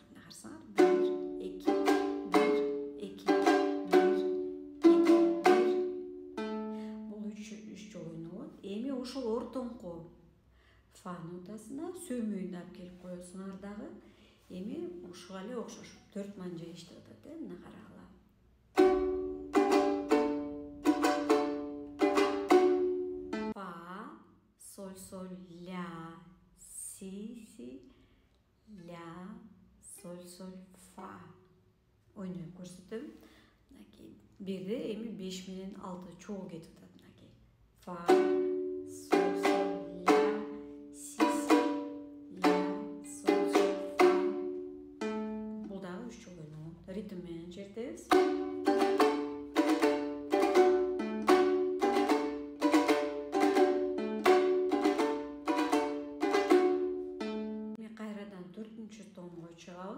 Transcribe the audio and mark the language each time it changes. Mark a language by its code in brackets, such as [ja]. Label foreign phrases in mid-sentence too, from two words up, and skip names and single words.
[ky] Мына карасаңар, 1, 2, 1, 2, 1, 2, 1. Бул 3 жолу ойнолот. Эми ошол ортоңку фа нотасына сөймөйүн алып келип коесуңар дагы. Эми ушуга эле окшош 4 манжа иштеп атат, мына карагыла. Фа, соль, соль, ля, си, си, ля, соль, соль, фа. Ойноп көрсөтөм. Мынакей. Бирде эми 5 менен 6 чогуу кетип атат, мынакей. Фа, соль, соль, ля, си, си, ля, соль, соль, фа. Бул дагы 3 жолу ойнолот. Ритм менен чертебиз. Эми кайрадан 4-томго чыгабыз.